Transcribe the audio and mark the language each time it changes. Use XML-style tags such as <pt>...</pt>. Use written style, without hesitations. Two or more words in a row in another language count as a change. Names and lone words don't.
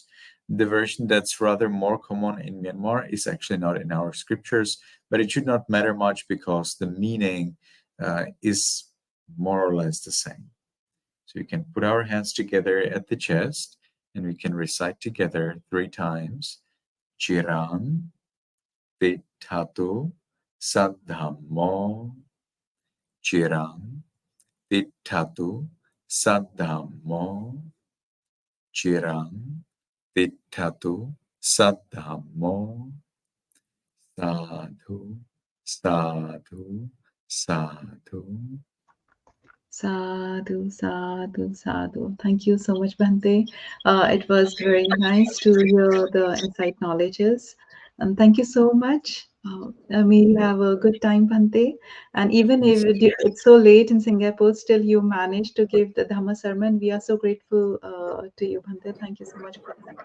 <en>The version that's rather more common in Myanmar is actually not in our scriptures, but it should not matter much because the meaning is more or less the same. So we can put our hands together at the chest and we can recite together 3 times.</en> <pi>Chiran Tithatu Saddhammo. Chiran Tithatu Saddhammo. Chiran Tithatu Saddhammo. Sadhu, sadhu, sadhu. Sadhu, sadhu, sadhu.</pi> <en>Thank you so much, Bhante. It was very nice to hear the insight knowledges. And thank you so much. May you have a good time, Bhante. And even if it's so late in Singapore, still you managed to give the Dhamma sermon. We are so grateful to you, Bhante. Thank you so much for that.</en>